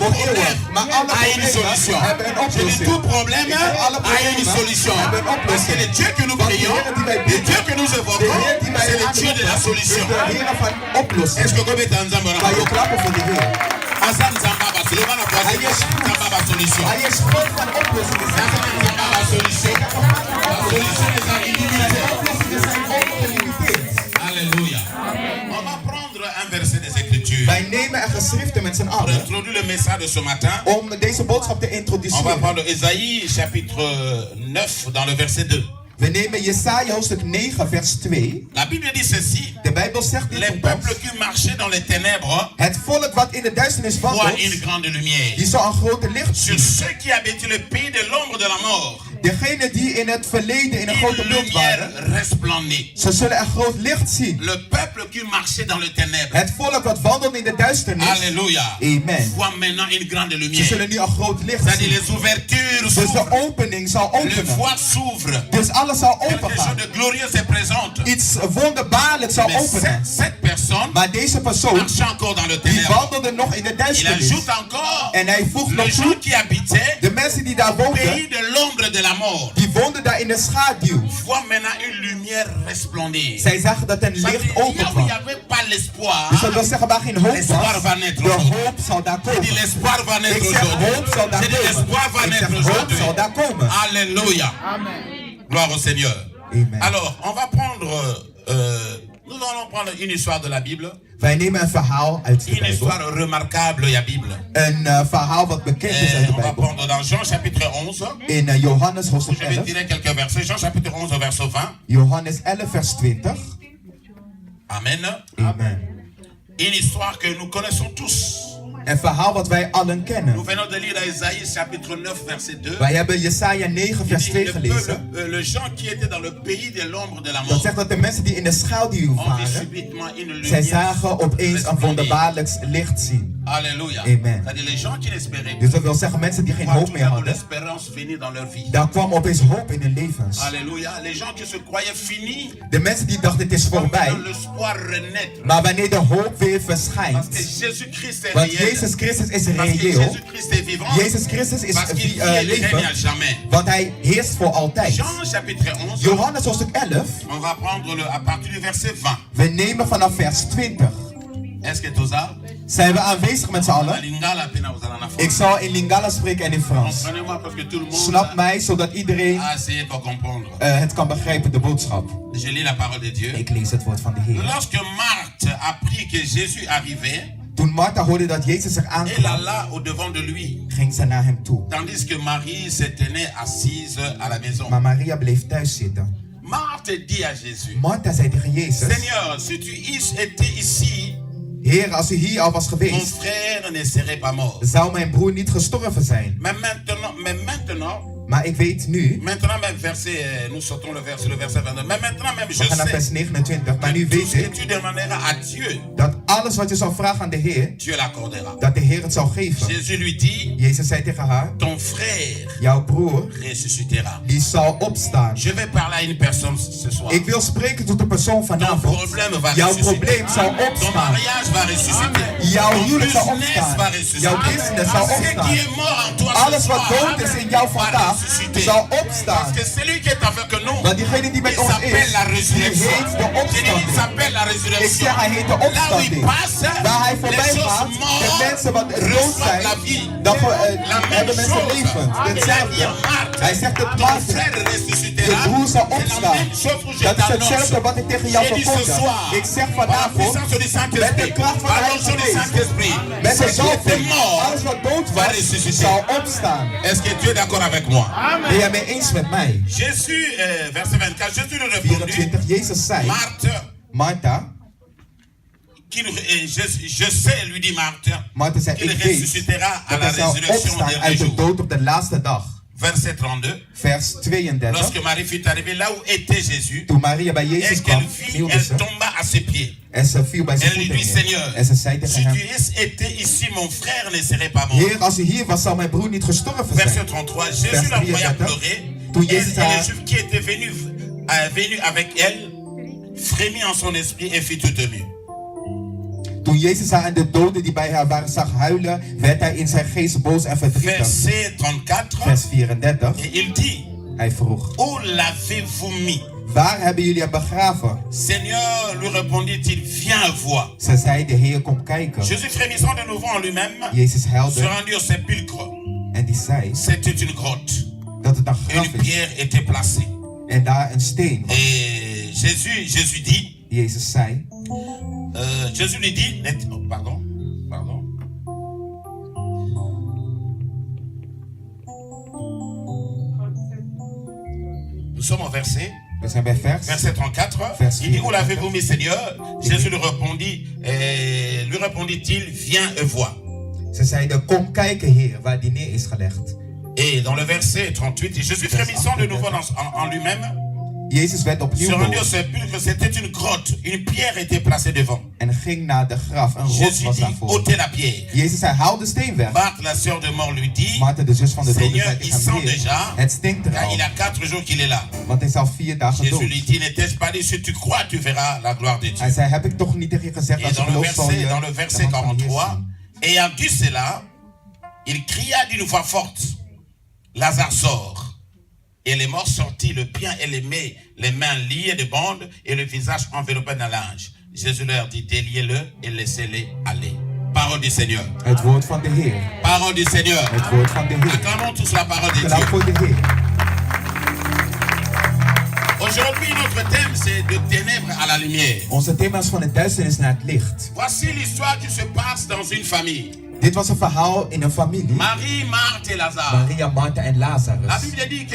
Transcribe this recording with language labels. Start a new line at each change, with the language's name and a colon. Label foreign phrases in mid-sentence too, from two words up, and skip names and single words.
Dutch: Voor
French: problème
Dutch: eeuwig. Maar alle
French: a une solution.
Dutch: problemen hebben een
French: Je dis
Dutch: oplossing.
French: tout problème
Dutch: Ik zeg, alle
French: a une
Dutch: problemen
French: solution.
Dutch: hebben een
French: Parce que
Dutch: oplossing.
French: le Dieu que nous
Dutch: Want de
French: prions,
Dutch: Heer die wij
French: le
Dutch: bidden,
French: Dieu que nous
Dutch: de
French: évoquons,
Dutch: Heer die wij
French: c'est le Dieu de la
Dutch: aanroepen,
French: solution.
Dutch: is de Heer van oplossing.
French: Est-ce que vous mettez en zambe
Dutch: Ga je klappen voor de Heer.
French: Hassan Zambaba, c'est le bon applaudissement.
Dutch: Hij is goed.
French: Zambaba solution.
Dutch: Hij is God van oplossingen.
French: Hassan Zambaba solution. La solution est à illimitée.
Dutch: Oplossingen zijn ongelimiteerd.
French: Alléluia. On va prendre un verset des Écritures
Dutch: Wij nemen een geschriften met z'n
French: pour
Dutch: allen
French: introduire le message de ce matin.
Dutch: om deze boodschap te
French: On va
Dutch: introduceren.
French: prendre Ésaïe chapitre 9 dans le verset 2.
Dutch: We nemen Jesaja hoofdstuk 9 vers 2.
French: La Bible dit ceci.
Dutch: De Bijbel zegt dit
French: Les
Dutch: tot ons.
French: peuples qui marchaient dans les ténèbres
Dutch: Het volk wat in de duisternis
French: voient
Dutch: wandelt,
French: une grande lumière.
Dutch: die zal een grote licht
French: Sur
Dutch: zien.
French: ceux qui habitaient le pays de l'ombre de la mort,
Dutch: Degenen die in het verleden in een grote
French: une
Dutch: beeld waren,
French: lumière resplendit.
Dutch: ze zullen een groot licht zien.
French: Le peuple qui marchait dans les ténèbres,
Dutch: Het volk wat wandelt in de duisternis,
French: alléluia, amen. voit maintenant une grande
Dutch: Ze
French: lumière.
Dutch: zullen nu een groot licht
French: C'est-à-dire
Dutch: zien.
French: les ouvertures
Dutch: Dus de
French: s'ouvrent,
Dutch: opening zal
French: le
Dutch: openen.
French: voie s'ouvre,
Dutch: Dus alles zal
French: quelque chose
Dutch: opengaan.
French: de glorieux se présente.
Dutch: Iets wonderbaarlijks zal
French: Mais
Dutch: openen.
French: cette personne
Dutch: Maar deze persoon,
French: marchait encore dans le
Dutch: die
French: ténèbre.
Dutch: wandelde nog in de
French: Il
Dutch: duisternis.
French: ajoute encore
Dutch: En hij voegt nog
French: les
Dutch: toe,
French: gens qui habitaient
Dutch: de mensen die daar
French: au pays
Dutch: woonden,
French: de l'ombre de la mort
Dutch: die woonden daar in de schaduw.
French: voient maintenant une lumière resplendir.
Dutch: Zij zagen dat een
French: Ça veut
Dutch: licht
French: dire, là
Dutch: open
French: où il n'y
Dutch: kwam.
French: avait pas l'espoir,
Dutch: Dus dat wil zeggen waar geen hoop
French: l'espoir
Dutch: was,
French: va naître
Dutch: de
French: aujourd'hui.
Dutch: hoop zal daar
French: Je dis
Dutch: komen.
French: l'espoir va naître
Dutch: Ik zeg
French: aujourd'hui.
Dutch: hoop zal daar
French: Je dis l'espoir va
Dutch: komen. Ik zeg
French: naître
Dutch: hoop
French: aujourd'hui.
Dutch: zal daar komen.
French: Alléluia. Gloire au Seigneur. Amen. Alors, on va prendre, nous allons prendre une histoire de la Bible.
Dutch: Wij nemen een verhaal uit de
French: Une
Dutch: Bijbel.
French: histoire remarquable, il y a Bible.
Dutch: Een verhaal wat bekend is uit de
French: On va
Dutch: Bijbel.
French: prendre dans Jean chapitre 11.
Dutch: In Johannes hoofdstuk
French: Je vais
Dutch: 11.
French: tirer quelques versets. Jean chapitre 11 verset 20.
Dutch: Johannes 11 vers 20. Amen. Amen.
French: Une histoire que nous connaissons tous.
Dutch: Een verhaal wat wij allen
French: Nous
Dutch: kennen.
French: venons de lire Isaïe chapitre 9 verset 2.
Dutch: Wij hebben Jesaja 9 vers 2
French: Le
Dutch: gelezen.
French: peuple, les gens qui étaient dans le pays de l'ombre de la
Dutch: Dat
French: mort
Dutch: zegt dat de mensen die in de schaduw
French: ont vu
Dutch: waren,
French: subitement une
Dutch: zij
French: lumière.
Dutch: zagen opeens een
French: resplendir.
Dutch: wonderbaarlijks licht zien.
French: Alléluia. Amen. C'est-à-dire les gens qui n'espéraient
Dutch: Dus
French: plus.
Dutch: dat wil zeggen mensen die geen
French: Voient
Dutch: hoop
French: tout
Dutch: meer
French: à coup
Dutch: hadden.
French: l'espérance venir dans leur vie.
Dutch: Daar kwam opeens hoop in hun levens.
French: Alléluia. Les gens qui se croyaient finis,
Dutch: De mensen die dachten het is voorbij.
French: l'espoir renaître.
Dutch: Maar wanneer de hoop weer
French: Parce que
Dutch: verschijnt.
French: Jésus-Christ est
Dutch: Want
French: réel.
Dutch: Jezus Christus is
French: Parce que
Dutch: reëel.
French: Jésus-Christ est vivant.
Dutch: Jezus Christus is
French: Parce qu'il vit et il règne à
Dutch: leven.
French: jamais.
Dutch: Want hij heerst voor altijd.
French: Jean chapitre 11.
Dutch: Johannes hoofdstuk 11.
French: On va prendre à partir du verset 20.
Dutch: We nemen vanaf vers 20.
French: Est-ce que tout ça?
Dutch: Zijn we aanwezig met z'n
French: La
Dutch: allen?
French: lingala pena vous allez en
Dutch: Ik zal in Lingala spreken en in Frans.
French: Comprenez-moi parce que tout le monde
Dutch: Snap mij, zodat iedereen
French: a essayé de comprendre.
Dutch: het kan begrijpen, de boodschap.
French: Je lis la parole de Dieu.
Dutch: Ik lees het woord van de Heer.
French: Lorsque Marthe apprit que Jésus arrivait,
Dutch: Toen Martha hoorde dat Jezus zich
French: elle
Dutch: aankwam,
French: alla au-devant de lui,
Dutch: ging ze naar hem toe.
French: tandis que Marie se tenait assise à la maison.
Dutch: Maar Maria bleef thuis zitten.
French: Marthe dit à Jésus,
Dutch: Martha zei tegen Jezus,
French: Seigneur, si tu étais ici,
Dutch: Heer, als u hier al was
French: mon
Dutch: geweest,
French: frère ne serait pas mort.
Dutch: zou mijn broer niet gestorven zijn.
French: Mais maintenant,
Dutch: Maar ik weet nu,
French: maintenant même verset, nous sautons le verset 22, mais maintenant même je
Dutch: we gaan naar
French: sais
Dutch: vers 29, maar nu
French: que tout
Dutch: weet
French: ce que
Dutch: ik
French: tu demanderas à Dieu,
Dutch: dat alles wat je zal vragen aan de Heer,
French: Dieu l'accordera.
Dutch: dat de Heer het zal geven.
French: Jésus lui dit,
Dutch: Jezus zei tegen haar,
French: ton frère
Dutch: jouw broer,
French: ressuscitera.
Dutch: die zal opstaan.
French: Je vais parler à une personne ce soir.
Dutch: Ik wil spreken tot de persoon
French: Ton
Dutch: vanavond.
French: problème va
Dutch: Jouw
French: ressusciter.
Dutch: probleem zal
French: Ton
Dutch: opstaan.
French: mariage va ressusciter.
Dutch: Jouw
French: Ton
Dutch: huwelijk zal
French: business va
Dutch: opstaan.
French: ressusciter.
Dutch: Jouw business zal
French: Ce qui
Dutch: opstaan.
French: est mort en toi ce
Dutch: Alles wat
French: soir
Dutch: dood is in jou
French: va
Dutch: vandaag
French: ressusciter.
Dutch: zal opstaan.
French: Parce que celui qui est avec nous,
Dutch: Want diegene die met
French: il
Dutch: ons
French: s'appelle
Dutch: is,
French: la
Dutch: die
French: résurrection.
Dutch: heet de
French: Je dis, il
Dutch: opstanding.
French: s'appelle la
Dutch: Ik
French: résurrection.
Dutch: zeg, hij heet de
French: Là où il
Dutch: opstanding.
French: passe,
Dutch: Waar hij
French: les
Dutch: voorbij
French: choses
Dutch: gaat, de
French: mortes
Dutch: mensen wat dood
French: reçoivent
Dutch: zijn,
French: la vie.
Dutch: dan
French: La même
Dutch: hebben mensen
French: chose.
Dutch: levend.
French: Il a dit
Dutch: Hetzelfde.
French: à Marthe,
Dutch: Hij zegt het
French: ton
Dutch: Maarten,
French: frère
Dutch: je
French: ressuscitera.
Dutch: broer zal
French: C'est la
Dutch: opstaan.
French: même chose que je
Dutch: Dat is
French: t'annonce.
Dutch: hetzelfde wat ik tegen jou
French: J'ai dit ce
Dutch: verkondig.
French: soir,
Dutch: Ik zeg
French: par la
Dutch: vanavond,
French: puissance du
Dutch: met de
French: Saint-Esprit,
Dutch: kracht van
French: par
Dutch: de
French: l'onction du
Dutch: Heilige
French: Saint-Esprit,
Dutch: met
French: ce
Dutch: de
French: qui était
Dutch: zalving,
French: mort
Dutch: alles wat dood
French: va
Dutch: was,
French: ressusciter.
Dutch: zal opstaan.
French: Est-ce que tu es d'accord avec moi?
Dutch: Ben jij mee eens met mij?
French: Jésus, verset 24, Jésus lui répondit,
Dutch: 24, Jezus zei,
French: Marthe,
Dutch: Martha,
French: je sais, lui dit Marthe,
Dutch: Martha zei,
French: qu'il
Dutch: ik weet
French: ressuscitera à
Dutch: dat
French: la
Dutch: hij zal
French: résurrection au
Dutch: opstaan
French: dernier
Dutch: uit de
French: jour.
Dutch: dood op de laatste dag.
French: Verset 32,
Dutch: Vers 32.
French: lorsque Marie fut arrivée là où était Jésus,
Dutch: Toen Maria bij Jezus
French: et
Dutch: kwam,
French: qu'elle vit,
Dutch: knielde
French: elle
Dutch: ze
French: tomba à ses pieds.
Dutch: en ze viel bij zijn
French: Elle lui
Dutch: voeten
French: dit,
Dutch: neer.
French: Seigneur,
Dutch: En ze zei tegen
French: si tu
Dutch: hem,
French: étais ici, mon frère ne serait pas mort.
Dutch: Heer, als u hier was, zou mijn broer niet gestorven zijn.
French: Verset 33, Jésus la voyant pleurer,
Dutch: Toen
French: elle
Dutch: Jezus
French: et les
Dutch: haar,
French: Juifs qui étaient venus avec elle, frémit en son esprit et fit tout ému.
Dutch: toen Jezus haar en de doden die bij haar waren zag huilen, werd hij in zijn geest boos en verdrietig.
French: Verset 34,
Dutch: Vers 34.
French: et il dit,
Dutch: Hij vroeg,
French: où l'avez-vous mis?
Dutch: waar hebben jullie hem begraven?
French: Seigneur, lui répondit-il, viens voir.
Dutch: Ze zei, de Heer, kom kijken.
French: Jésus frémissant de nouveau en lui-même,
Dutch: Jezus
French: se
Dutch: huilde
French: rendit au sépulcre.
Dutch: en die zei
French: C'était une grotte.
Dutch: dat het een
French: Et
Dutch: graf
French: une
Dutch: is
French: pierre était placée.
Dutch: en daar een steen was.
French: Et Jésus dit,
Dutch: Jezus zei,
French: Jésus lui dit, pardon. Nous sommes au verset.
Dutch: we zijn bij
French: Verset 34.
Dutch: Vers
French: Il dit, où
Dutch: 34.
French: l'avez-vous mis, Seigneur? Jésus lui répondit-il, viens et vois.
Dutch: Ze zeiden, kom kijken, Heer, waar die neer is gelegd.
French: Et dans le verset 38, Jésus frémissant de nouveau en lui-même,
Dutch: Jezus werd
French: se
Dutch: opnieuw
French: rendit au
Dutch: boos
French: sépulcre, c'était une grotte. Une pierre était placée devant.
Dutch: en ging naar de graf. Een rots
French: Jésus
Dutch: was
French: dit,
Dutch: daarvoor.
French: ôtez la pierre.
Dutch: Jezus zei, haal de steen weg.
French: Marthe, la sœur de mort, lui dit,
Dutch: Martha, de zus van de doden,
French: Seigneur,
Dutch: zei
French: il
Dutch: tegen
French: sent
Dutch: hem, Heer,
French: déjà,
Dutch: het stinkt er
French: car
Dutch: al,
French: il a 4 jours qu'il est là.
Dutch: want hij is al 4 dagen
French: Jésus lui
Dutch: dood.
French: dit, n'était-ce pas dit, si tu crois, tu verras la gloire de
Dutch: Hij
French: Dieu.
Dutch: zei, heb ik toch niet tegen je gezegd,
French: Et
Dutch: als je
French: dans le
Dutch: gelooft zal je
French: verset,
Dutch: de
French: verset
Dutch: hand van de Heer
French: 43,
Dutch: zien.
French: ayant dit cela, il cria d'une voix forte, Lazare sort. Et les morts sortis, le pied et les mains liées de bandes et le visage enveloppé d'un linge. Jésus leur dit, déliez-le et laissez-les aller. Parole du Seigneur.
Dutch: Het woord van de Heer.
French: Parole du Seigneur.
Dutch: Het woord van de Heer.
French: Acclamons tous la parole de
Dutch: Klap
French: Dieu.
Dutch: voor de Heer.
French: Aujourd'hui, notre thème, c'est de ténèbres à la lumière.
Dutch: Onze thema is van de duisternis naar het licht.
French: Voici l'histoire qui se passe dans une famille.
Dutch: Dit was een verhaal in een familie.
French: Marie, Marthe et Lazare.
Dutch: Maria, Martha en Lazarus.
French: La Bible dit que